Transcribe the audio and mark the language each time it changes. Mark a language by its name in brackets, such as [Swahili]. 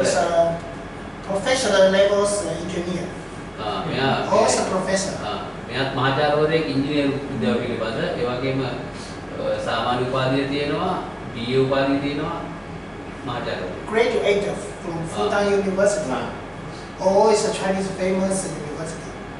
[English] is a professional levels engineer. [Sinhala] මෙයා [English] Also professor. [Sinhala] මෙයාත් මහාචාර්යවරයෙක් ඉංජිනේරු විද්‍යාව පිළිබඳ ඒ වගේම සාමාන්‍ය උපාධිය තියෙනවා, BA උපාධිය තියෙනවා මහාචාර්යවරයෙක්. [English] Graduate from Fudan University. Oh, it's a Chinese famous university.